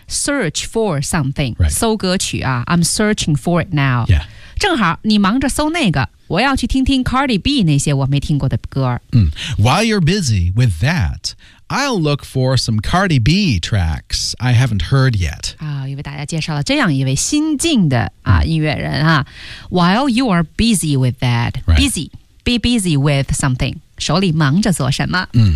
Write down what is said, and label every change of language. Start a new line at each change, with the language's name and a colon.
English: Search for something. Right.
Chinese: 搜歌曲啊
English: ，I'm searching for it now. Yeah.
Chinese: 正好你忙着搜那个。我要去听听 Cardi B 那些我没听过的歌。
English: While you're busy with that, I'll look for some Cardi B tracks I haven't heard yet.
Chinese: 啊，因为大家介绍了这样一位新晋的啊音乐人啊。
English: While you are busy with that, busy, be busy with something,
Chinese: 手里忙着做什么？